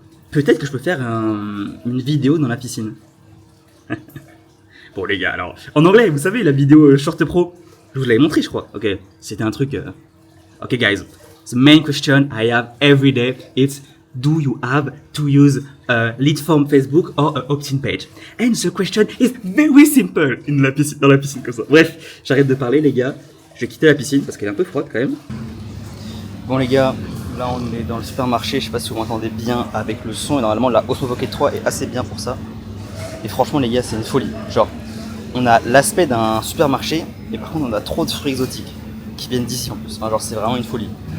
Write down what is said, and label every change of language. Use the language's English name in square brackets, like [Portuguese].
[French] Peut-être que je peux faire une vidéo dans la piscine. Bon les gars, alors en anglais, vous savez la vidéo Short Pro, je vous l'avais montré je crois. Ok, c'était un truc. [English] Ok guys, the main question I have every day is do you have to use a lead form Facebook or a opt-in page? And the question is very simple [French] dans la piscine comme ça. Bref, j'arrête de parler les gars. Je vais quitter la piscine parce qu'elle est un peu froide quand même. Bon les gars, là on est dans le supermarché. Je sais pas si vous m'entendez bien avec le son. Et normalement la Osmo Pocket 3 est assez bien pour ça. Et franchement les gars, c'est une folie. Genre, on a l'aspect d'un supermarché et par contre on a trop de fruits exotiques qui viennent d'ici en plus. Enfin, genre c'est vraiment une folie.